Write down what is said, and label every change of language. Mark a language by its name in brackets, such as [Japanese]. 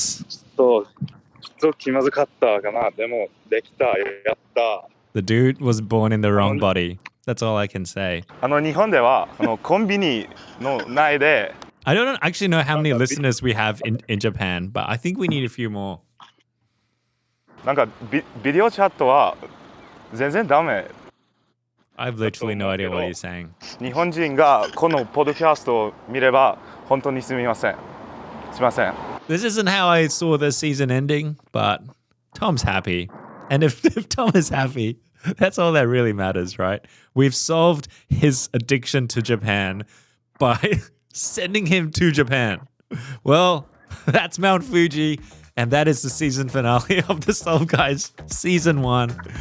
[Japanese] ちょっと気まずかったかな。でも、できた。やった。 [English] The dude was born in the wrong body. That's all I can say. [Japanese] 日本ではコンビニの内で [English] I don't actually know how many listeners we have in Japan, but I think we need a few more. [Japanese] なんかビデオチャットは全然ダメ。 [English] I have literally no idea what he's saying. [Japanese] 日本人がこのポッドキャストを見れば本当にすみません。すみません。 [English] This isn't how I saw the season ending, but Tom's happy. And if Tom is happy, that's all that really matters, right? We've solved his addiction to Japan by sending him to Japan. Well, that's Mount Fuji, and that is the season finale of the Solve Guys season 1.